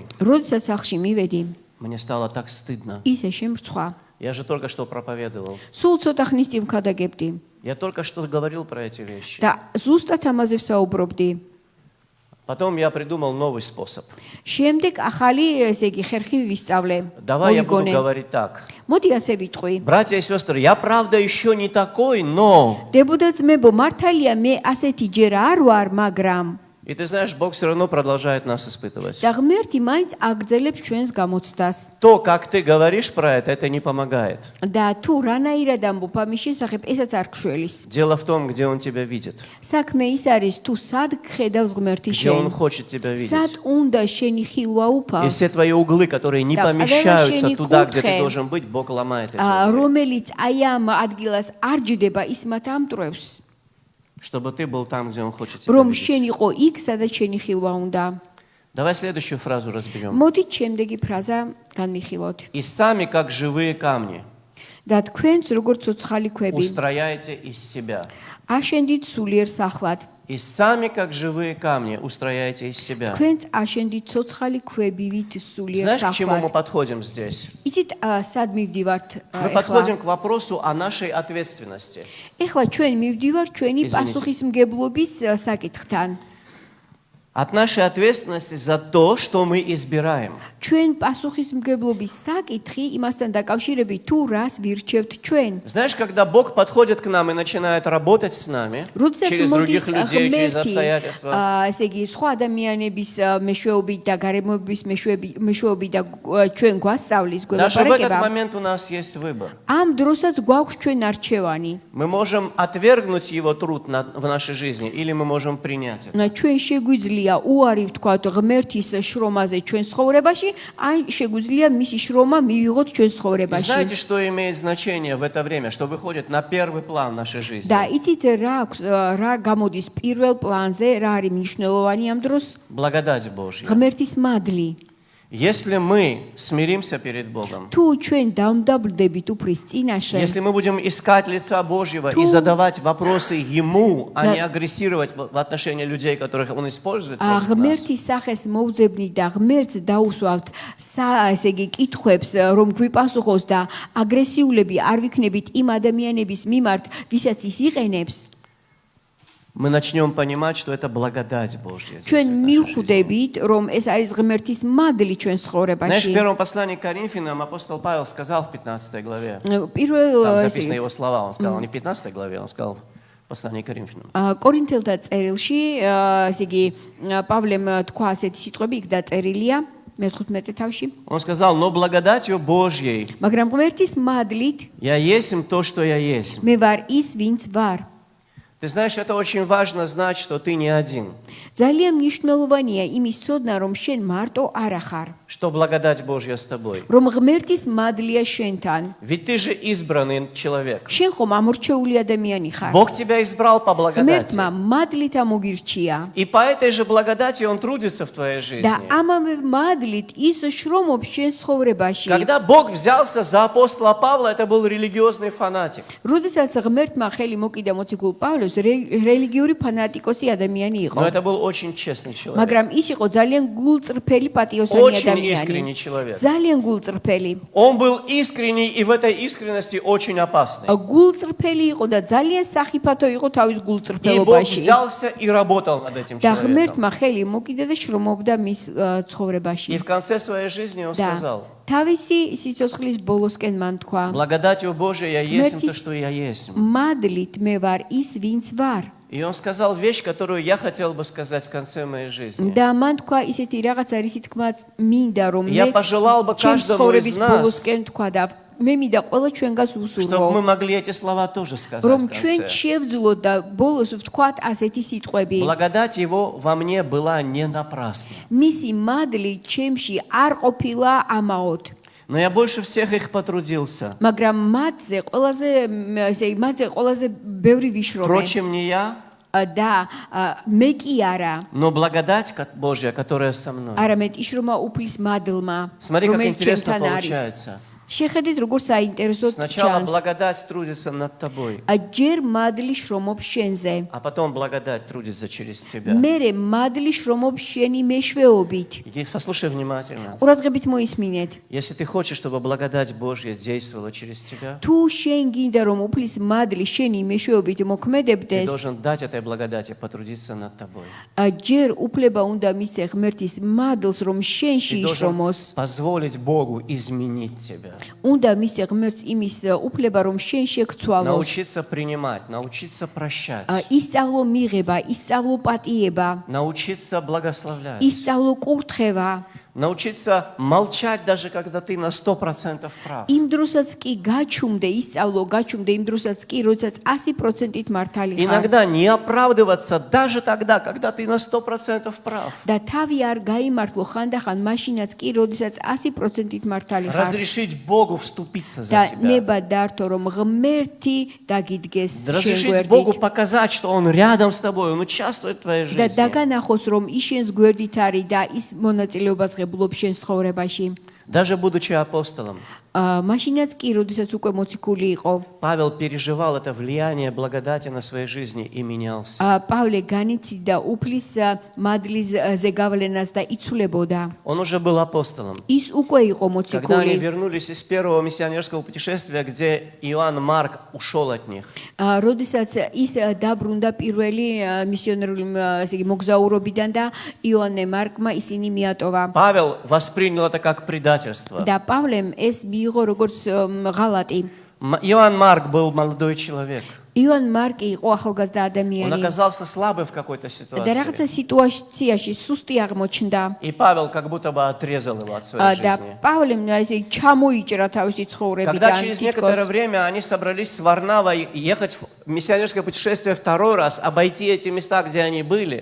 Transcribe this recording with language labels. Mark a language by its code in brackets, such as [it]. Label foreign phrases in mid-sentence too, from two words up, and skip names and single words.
[ka] როდესაც სახლში მივედი, [ru] мне стало так стыдно. [ka] ისე შემრცხვა. [ru] Я же только что проповедовал. [ka] სულ ცოტა ხნის წინ ვქადაგებდი [ru] Я только что говорил про эти вещи. [ka] და ზუსტად ამაზე ვსაუბრობდი. [ru] Потом я придумал новый способ. [ka] შემდეგ ახალი, ესე იგი, ხერხი ვისწავლე. [ru] Давай я буду [ka] მოვიგონე. [ru] говорить так. [ka] მოდი ასე ვიტყვი. [ru] Братья и сестры, я правда еще не такой, но [ka] დებოდა ძმებო, მართალია მე ასეთი ჯერ არ ვარ, მაგრამ [ru] И ты знаешь, Бог все равно продолжает нас испытывать. [ka] და ღმერთი მაინც აგრძელებს ჩვენს გამოცდას. [ru] То, как ты говоришь про это не помогает. [ka] და თუ რანაირად ამბობ ამის შესახებ, ესაც არ გშველის. [ru] Дело в том, где Он тебя видит, [ka] საქმე ის არის, თუ სად ხედავს ღმერთი [ru] где Он [ka] შენ. [ru] хочет тебя видеть. [ka] სად უნდა შენი ხილვა [ru] И [ka] უფავს. [ru] все твои углы, которые не Да, помещаются когда туда, где [ka] кутхе. [ru] ты должен быть, Бог ломает эти углы, [ka] რომელიც აი ამ ადგილას არ ჯდება, ის მათ ამტრევს. [ru] чтобы ты был там, где Он хочет тебя [ka] რომ [ru] видеть. [ka] შენ იყო იქ, სადაც შენი ხილვა უნდა. [ru] Давай следующую фразу разберем. [ka] მოდით შემდეგი ფრაზა განვიხილოთ. [ru] И сами, как живые камни, [ka] და თქვენც როგორც ცოცხალი ქვები, [ru] устрояйте из себя. [ka] აშენდით სულიერ სახლად. [ru] И сами, как живые камни, устрояйте из себя. [ka] თქვენც აშენდით ცოცხალი ქვებივით суლიერ [ru] Знаешь, к чему мы [ka] სახლად. [ru] подходим здесь? [ka] იცით სად მივდივართ [ru] Мы подходим к вопросу о нашей ответственности. [ka] ეხლა ჩვენ მივდივართ ჩვენი [ru] Извините. [ka] პასუხისმგებლობის საკითხთან. [ru] От нашей ответственности за то, что мы избираем. [ka] ჩვენ პასუხისმგებლობის საკითხი იმასთან დაკავშირებით თუ რას ვირჩევთ ჩვენ. [ru] Знаешь, когда Бог подходит к нам и начинает работать с нами, [ka] როდესაც [ru] через [ka] მოდის [ru] других людей, через [ka] ღმერთი, [ru] обстоятельства, [ka] ესე იგი სხვა ადამიანების მეშვეობით და გარემოების მეშვეობით და ჩვენ გვასწავლის [ru] даже в этот [ka] გველაპარაკება, [ru] момент у нас есть выбор. [ka] ამ დროსაც გვაქვს ჩვენ არჩევანი. [ru] Мы можем отвергнуть Его труд в нашей жизни, или мы можем принять это. [ka] ჩვენ შეგვიძლია უარი ვთქვათ ღმერთის შრომაზე ჩვენ ცხოვრებაში, ან შეგვიძლია მისი შრომა მივიღოთ ჩვენ [ru] И [ka] ცხოვრებაში. [ru] знаете, что имеет значение в это время, что выходит на первый план нашей жизни? [ka] და იცით რა გამოდის პირველ პლანზე, რა არის მნიშვნელოვანი ამ დროს? [ru] Благодать Божья. [ka] ღმერთის მადლი. [ru] Если мы смиримся перед Богом, [ka] თუ ჩვენ დავმდაბლდებით უფრის წინაშე, [ru] если мы будем искать лица Божьего и задавать вопросы Ему, а не агрессировать в отношении людей, которых Он использует против нас, [ka] ღმერთის სახეს მოვძებნით და ღმერთს დაუსვავთ ესე იგი კითხვებს, რომ გვიპასუხოს და აგრესიულები არ ვიქნებით იმ ადამიანების მიმართ, ვისაც ის იყენებს, [ru] мы начнем понимать, что это благодать Божья. здесь [ka] ჩვენ [ru] в нашей жизни. [ka] მივხვდებით, რომ ეს არის ღმერთის მადლი ჩვენ [ru] Знаешь, в [ka] ცხოვრებაში. [ru] первом послании к Коринфянам апостол Павел сказал в 15 главе, [ka] პირველ [ru] там записаны его слова, он сказал не в 15 главе, он сказал в послании к Коринфянам. [ka] კორინთელთა წერილში, ესე იგი პავლემ თქვა ასეთი სიტყვები, იქ დაწერილია მე-15 თავში. [ru] Он сказал, но благодатью Божьей [ka] მაგრამ ღმერთის მადლით [ru] я есмь то, что я есть. [ka] მე ვარ ის, ვინც ვარ. [ru] Ты знаешь, это очень важно знать, что ты не один. [ka] ძალიან მნიშვნელოვანია იმის ცოდნა, რომ შენ მარტო არ ახარ, [ru] Что благодать Божья с тобой. [ka] რომ ღმერთის მადლია შენთან. [ru] Ведь ты же избранный человек. [ka] შენ ხომ ამორჩეული ადამიანი ხარ. [ru] Бог тебя избрал по благодати. [ka] ღმერთმა მადლით ამოგირჩია [ru] И по этой же благодати Он трудится в твоей жизни. [ka] და ამავე მადლით ის შრომობს შენ ცხოვრებაში. [ru] Когда Бог взялся за апостола Павла, это был религиозный фанатик. [ka] როდესაც ღმერთმა ხელი მოკიდა მოციქულ პავლეს, რელიგიური ფანატიკოსი ადამიანი იყო. [ru] Но это был очень честный человек. [ka] მაგრამ ის იყო ძალიან გულწრფელი პატიოსანი [ru] Очень [ka] ადამიანი. [ru] искренний человек. [ka] ძალიან გულწრფელი. [ru] Он был искренний и в этой искренности очень опасный. [ka] გულწრფელი იყო და ძალიან სახიფათო იყო თავის [ru] И Бог [ka] გულწრფელობაში. [ru] взялся и работал над этим [ka] და [ru] человеком. [ka] ღმერთმა ხელი მოკიდა და შრომობდა მის ცხოვრებაში. [ru] И в конце своей жизни Он [ka] და [ru] сказал, [ka] თავისი სიცოცხლის бოლოსკენ მან თქვა: [ru] благодатью Божией я есть то, что я есть. [ka] მადლით მე ვარ ის, ვინც ვარ. [ru] И Он сказал вещь, которую я хотел бы сказать в конце моей жизни. [ka] და მან თქვა ისეთი რაღაც არის თქმაც მინდა რომ [ru] Я [ka] მე [ru] пожелал бы каждому из нас, [ka] ბოლოსკენ თქვა და მე მინდა ყველა ჩვენგას [ru] чтобы мы [ka] უსურვო [ru] могли эти слова тоже сказать [ka] რომ [ru] в [ka] ჩვენ [ru] конце. [ka] შევძლოთ და ბოლოს ვთქვათ ასეთი სიტყვები. [ru] Благодать Его во мне была не напрасна. [ka] მისი მადლი ჩემში არ ყოფილა ამაოდ. [ru] Но я больше всех их потрудился. [ka] მაგრამ მათზე ყველაზე ბევრი ვიშრობე [ru] Впрочем, не я, [ka] და მე კი არა, [ru] но благодать Божья, которая со мной. [ka] არამედ იშრომა უფლის მადლმა, [ru] Смотри, как [ka] რომელიც [ru] интересно [ka] ჩემთან არის. [ru] получается. [ka] შეხედეთ როგორ საინტერესო [ru] Сначала [ka] ჩანს. [ru] благодать трудится над тобой, [ka] ჯერ მადლი შრომობს შენზე. [ru] а потом благодать трудится через тебя. [ka] მერე მადლი შრომობს შენი მეშვეობით. [ru] И послушай внимательно. [ka] ყურადღებით მოისმინეთ. [ru] Если ты хочешь, чтобы благодать Божья действовала через тебя, [ka] თუ შენ გინდა რომ უფლის მადლი შენი მეშვეობით [ru] ты [ka] მოქმედებდეს, [ru] должен дать этой благодати потрудиться над тобой. [ka] ჯერ უფლება უნდა მისცე ღმერთის მადლს რომ შენში [ru] Ты должен [ka] იშრომოს [ru] позволить Богу изменить тебя. [ka] უნდა მისცე ღმერთს იმის უფლება, რომ შენ შეგცვალოს. [ru] Научиться принимать, научиться прощать. [ka] ისწავლო მიღება, ისწავლო პატიება, [ru] Научиться благословлять. [ka] ისწავლო კურთხევა. [ru] Научиться молчать, даже когда ты на 100% прав. [ka] იმ დროსაც კი გაჩუმდე, გაჩუმდე იმ დროსაც კი, როდესაც 100%-ით მართალი ხარ. [ru] Иногда не оправдываться даже тогда, когда ты на 100% прав. [ka] და თავი არ გაიმართლო ხანდახან მაშინაც კი, როდესაც 100%-ით მართალი ხარ. [ru] Разрешить Богу вступиться за [ka] და [ru] тебя. [ka] ნება დართო, რომ ღმერთი დაგიდგეს [ru] Разрешить Богу [ka] შენ გვერდით. [ru] показать, что Он рядом с тобой, Он участвует в твоей [ka] და [ru] жизни. [ka] დაგანახოს, რომ ის შენს გვერდით არის და ის მონაწილეობას ღებულობს შენს ცხოვრებაში. [ru] Даже будучи апостолом, [ka] მაშინაც კი, როდესაც უკვე მოციქული იყო, [ru] Павел переживал это влияние благодати на своей жизни и менялся. [ka] პავლე განიცდიდა უფლის მადლის ზეგავლენას და იცვლებოდა. [ru] Он уже был апостолом. [ka] ის უკვე იყო [ru] Когда они [ka] მოციქული. [ru] вернулись из первого миссионерского путешествия, где Иоанн Марк ушел от них, [ka] როდესაც ის დაბრუნდა პირველი მისიონერული ესე იგი მოგზაურობიდან და იოანე მარკმა ისინი მიატოვა. [ru] Павел воспринял это как предательство. [ka] და პავლემ ეს მიიღო როგორც ღალატი. [ru] Иоанн Марк был молодой человек. [ka] იოან მარკი იყო ახალგაზრდა [ru] Он [ka] ადამიანი. [ru] оказался слабым в какой-то [ka] და რაღაცა [ru] ситуации. [ka] სიტუაციაში სუსტი აღმოჩნდა. [ru] И Павел как будто бы отрезал его от своей [ka] და [ru] жизни. [ka] პავლემ ესე ჩამოიჭრა თავისი [ru] Когда [ka] ცხოვრებიდან. [ru] через некоторое время они собрались с Варнавой ехать в миссионерское путешествие второй раз, обойти эти места, где они были,